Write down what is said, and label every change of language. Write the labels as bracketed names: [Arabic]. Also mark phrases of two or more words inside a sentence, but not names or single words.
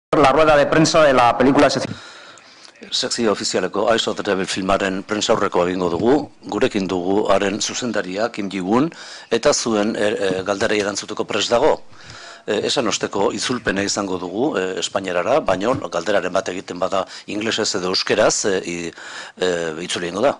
[Spanish] la rueda de prensa de la película. [Basque] Sekzio ofizialeko Eyes of the Devil filmaren prentsaurrekoa egingo dugu, gurekin dugu haren zuzendaria Kim Ji-woon, eta zuen galderei erantzuteko prest dago. Esan osteko itzulpena izango dugu Espainiarara, baina galderaren bat egiten bada inglesez edo euskeraz itzuli egingo da.